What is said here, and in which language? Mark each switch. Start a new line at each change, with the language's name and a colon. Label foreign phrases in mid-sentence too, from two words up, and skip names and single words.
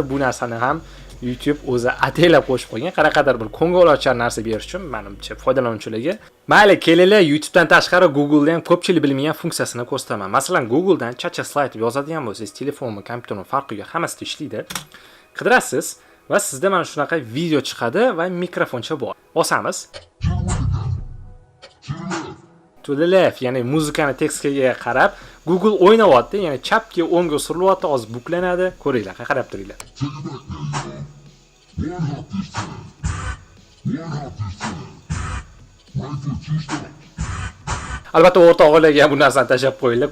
Uzbek: Bu narsani ham YouTube o'zi ataylab qo'shib qo'ygan, qanaqadir bir ko'ngilochar narsa berish uchun, menimcha foydalanuvchilarga. Mayli, kelinglar YouTube'dan tashqari Google'da ham ko'pchilik bilmagan funksiyasini ko'rsataman. Masalan, Google'dan chacha slayd yozadigan bo'lsangiz, telefon va kompyuterning farqiga hammasida ishlaydi. Qidirasiz va sizda mana shunaqa video chiqadi va mikrofoncha bor. Bosamiz.
English: To the left,
Uzbek: ya'ni muzikani tekstga qarab Google o'ynayapti, ya'ni chapga o'ngga surilyapti, hozir buklanadi. Ko'ringlar, qarab turinglar. Albatta o'rtog'larga bu narsani tashlab qo'yinglar.